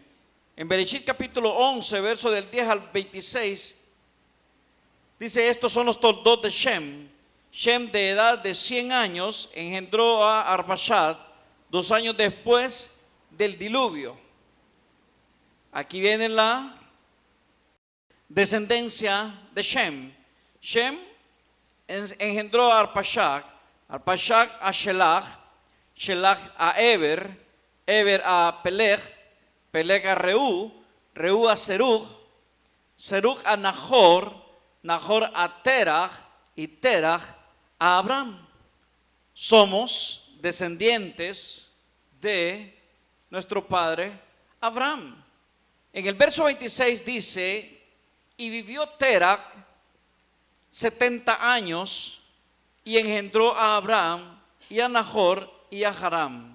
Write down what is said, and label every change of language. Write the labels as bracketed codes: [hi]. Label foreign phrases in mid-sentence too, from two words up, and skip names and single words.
[es] En Bereshit capítulo 11, verso del 10 al 26, dice: estos son los toldot de Shem. Shem, de edad de 100 años, engendró a Arpachshad 2 años después del diluvio. Aquí viene la descendencia de Shem. Shem engendró a Arpachshad, Arpachshad a Shelach, Shelach a Eber, Eber a Peleg, Peleg a Reú, Reú a Serug, Serug a Nahor, Nahor a Terach y Terach a Abraham. Somos descendientes de nuestro padre Abraham. En el verso 26 dice: y vivió Terach 70 años y engendró a Abraham y a Nahor y a Haram.